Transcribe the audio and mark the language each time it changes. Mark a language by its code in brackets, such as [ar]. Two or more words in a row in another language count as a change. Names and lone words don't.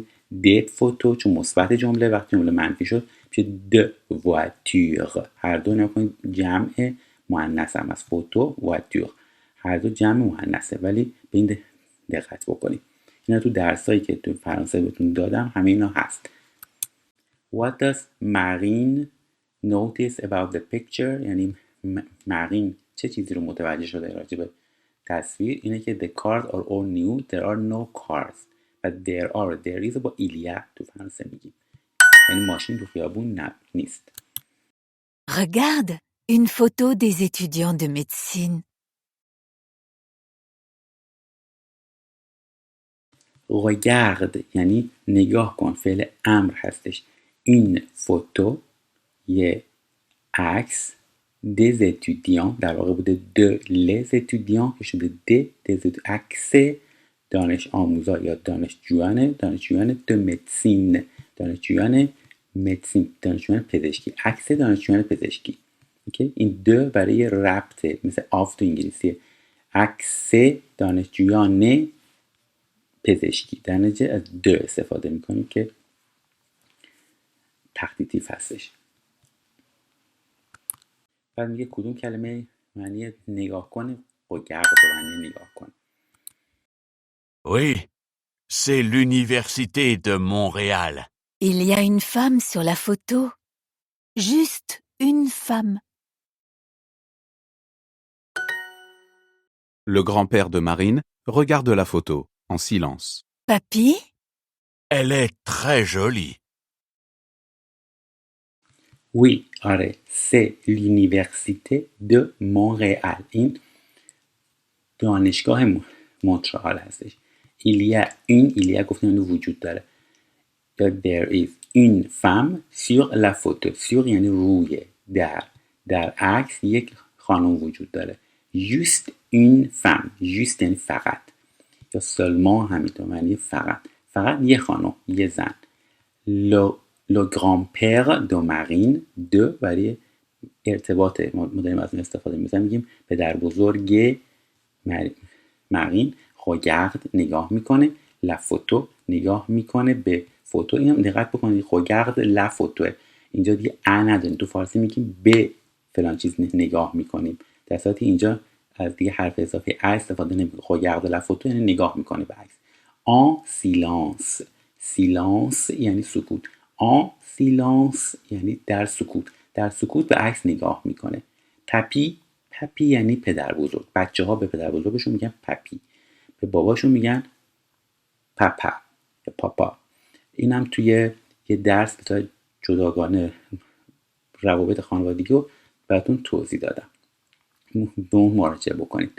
[fr] des photos [fa] چون مثبت جمله، وقتی جمله منفی شد میشه [fr] de voiture. [fa] هر دو نگاه کنید جمع مؤنث هم از [fr] photo voiture, [fa] هر دو جمع مؤنثه، ولی به این دقت بکنید. اینا تو درسایی که تو فرانسه بهتون دادم همه اینا هست. [en] What does Marine notice about the picture؟ [fa] یعنی مارین چه چیزی رو متوجه شده راجع به تصویر؟ اینه که [en] the cars are all new, there are no cars. [fa] و [en] there is [fa] با ایلیا تو فرانسه میگیم، یعنی ماشین تو خیابون نیست. [fr] Regarde, une photo des étudiants de médecine. [fa] regarde یعنی نگاه کن، فعل امر هستش. این فوتو یه عکس [fr] des étudiants، [fa] در واقع بوده [fr] de les étudiants [fa] که شده des عکس دانش آموزا یا دانشجویان [fr] de médecine، [fa] دانشجویان پزشکی، عکس دانشجویان پزشکی. اوکی، این دو برای ربطه، مثل آف تو انگلیسیه. عکس دانشجویان پزشکی، در نتیجه از دو استفاده میکنیم که تخطیطیف هستش. بعد میگه کدوم کلمه معنی نگاه کن با گرد به معنی نگاه کن. [fr] Oui, c'est l'université de Montréal. Il y a une femme sur la photo. Juste une femme. Le grand-père de Marine regarde la photo, en silence. Papy? Elle est très jolie. Oui, آره. c'est l'université de Montréal. [fa] این دانشگاه مونترال هستش. ایلیا گفتیم اینو وجود داره. [en] There is [fr] une femme sur la photo. [fa] sur یعنی روی، در عکس یک خانم وجود داره. [fr] juste une femme. [fa] juste یعنی فقط، یا seulement همینطور معنی فقط یه خانم، یه زن. [fr] le grand-père de Marine، [fa] de برای ارتباط ما داریم از این استفاده میگیم پدر بزرگ مارین. regarde نگاه میکنه، [fr] la photo [fa] نگاه میکنه به فوتو. اینم دقت بکنید [fr] regarde la photo، [fa] اینجا دیگه نداریم. تو فارسی میگیم به فلان چیز نگاه میکنیم، در صورتی اینجا از دیگه حرف اضافه استفاده نمیکنه. [fr] regarde la photo [fa] یعنی نگاه میکنه به عکس. [fr] en silence. [fa] silence یعنی سکوت. [fr] en silence [fa] یعنی در سکوت. در سکوت به عکس نگاه میکنه. پپی. پپی یعنی پدر بزرگ. بچه ها به پدر بزرگشون میگن پپی، به باباشون میگن پپا یا پاپا. اینم توی یه درس به طور جداگانه روابط خانوادگی رو براتون توضیح دادم، به اون مراجعه بکنید.